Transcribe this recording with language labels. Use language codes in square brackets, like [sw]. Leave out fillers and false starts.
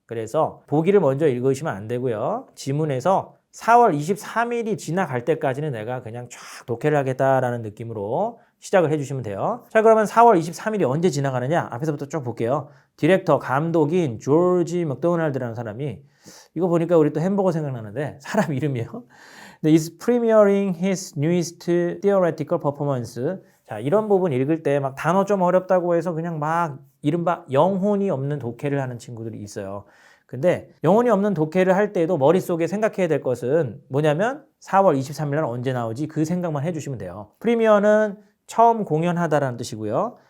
[ko] 그래서 보기를 먼저 읽으시면 안 되고요. 지문에서 4월 23일이 지나갈 때까지는 내가 그냥 쫙 독해를 하겠다라는 느낌으로 시작을 해주시면 돼요. 자, 그러면 4월 23일이 언제 지나가느냐? 앞에서부터 쭉 볼게요. 디렉터, 감독인 조지 맥도날드라는 사람이 이거 보니까 우리 또 햄버거 생각나는데 사람 이름이에요. [en] is premiering his newest theoretical performance. [ko] 자, 이런 부분 읽을 때 막 단어 좀 어렵다고 해서 그냥 막 이른바 영혼이 없는 독해를 하는 친구들이 있어요. 근데 영혼이 없는 독해를 할 때도 머릿속에 생각해야 될 것은 뭐냐면 4월 23일 날 언제 나오지? 그 생각만 해주시면 돼요. 프리미어는 처음 공연하다라는 뜻이고요.